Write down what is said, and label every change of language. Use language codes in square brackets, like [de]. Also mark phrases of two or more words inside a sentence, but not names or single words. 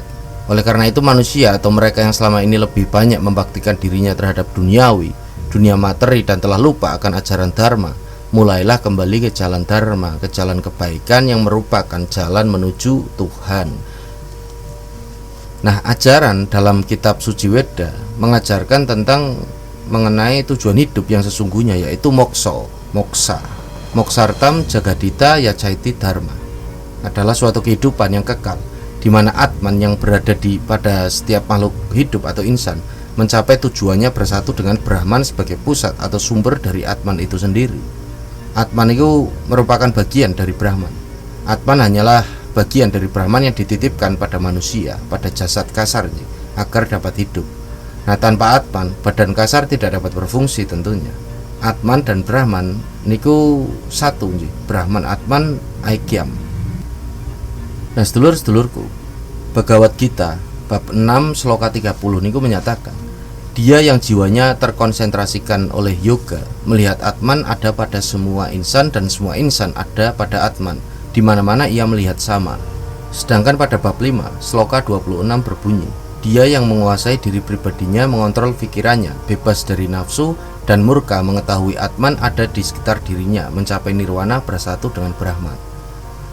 [id] Oleh karena itu manusia atau mereka yang selama ini lebih banyak membaktikan dirinya terhadap duniawi, dunia materi, dan telah lupa akan ajaran dharma, mulailah kembali ke jalan dharma, ke jalan kebaikan yang merupakan jalan menuju Tuhan. Nah, ajaran dalam kitab suci Weda mengajarkan tentang mengenai tujuan hidup yang sesungguhnya, yaitu moksa. [sa] Moksartam jagadita yacaiti dharma [id] adalah suatu kehidupan yang kekal, di mana Atman yang berada pada setiap makhluk hidup atau insan mencapai tujuannya bersatu dengan Brahman sebagai pusat atau sumber dari Atman itu sendiri. Atman itu merupakan bagian dari Brahman. Atman hanyalah bagian dari Brahman yang dititipkan pada manusia, pada jasad kasarnya, agar dapat hidup. Nah, tanpa Atman, badan kasar tidak dapat berfungsi tentunya. Atman dan Brahman niku satu nggih. [sa] Brahman Atman Aikyam. [id] Nah, sedulur-sedulurku, Bhagavad Gita bab 6 sloka 30 niku menyatakan, dia yang jiwanya terkonsentrasikan oleh yoga melihat Atman ada pada semua insan dan semua insan ada pada Atman, di mana-mana ia melihat sama. Sedangkan pada bab 5 sloka 26 berbunyi, dia yang menguasai diri pribadinya, mengontrol pikirannya, bebas dari nafsu dan murka, mengetahui Atman ada di sekitar dirinya, mencapai nirwana bersatu dengan Brahman.